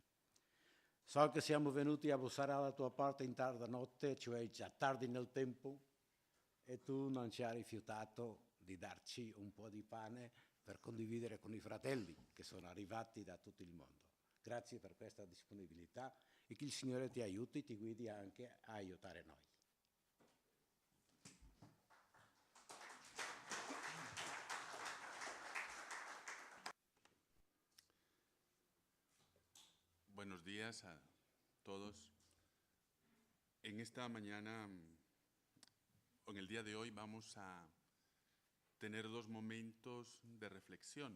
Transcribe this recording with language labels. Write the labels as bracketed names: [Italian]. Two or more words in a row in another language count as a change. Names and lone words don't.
[Italian] So che siamo venuti a bussare alla tua porta in tarda notte, cioè già tardi nel tempo, e tu non ci hai rifiutato di darci un po' di pane per condividere con i fratelli che sono arrivati da tutto il mondo. Grazie per questa disponibilità e che il Signore ti aiuti e ti guidi anche a aiutare noi. [Spanish] Buenos días a todos. En esta mañana, o en el día de hoy, vamos a tener 2 momentos de reflexión.